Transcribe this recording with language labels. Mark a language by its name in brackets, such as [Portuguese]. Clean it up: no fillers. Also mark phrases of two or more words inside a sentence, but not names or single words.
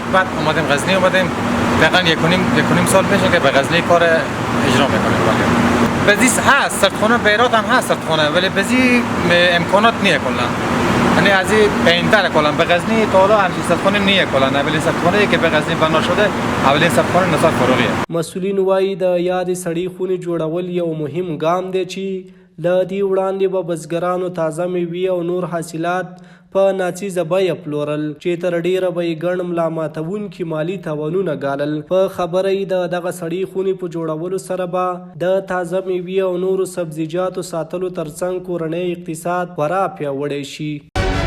[Persian] بعد اومدیم غزنی، اومدیم دقیقاً یک و نیم سال میشه که به غزنی کار اجرا میکنیم. بزی هست سردخانه به هرات هم هست سردخانه، ولی بزی امکانات نیه کلا. یعنی از این پایین‌تر کلا به غزنی تا حالا همچین سردخانه نیه کلا. اولین سردخانه‌ای که به غزنی بنا شده اولین سردخانه نثار فاروقیه. [Pashto] مسئولین وایي د یادې سړې خونې جوړول یو مهم ګام دی چې له دې وړاندې به بزګرانو تازه میوې او نور حاصلات په ناڅیزه بیه پلورل چې تر ډیره به یې ګڼ ملا ماتونکي مالي تاوانونه ګالل. په خبره یې د دغه سړې خونې په جوړولو سره به د تازه میوې او نورو سبزیجاتو ساتلو ترڅنګ کورنی اقتصاد خورا پیاوړی شي.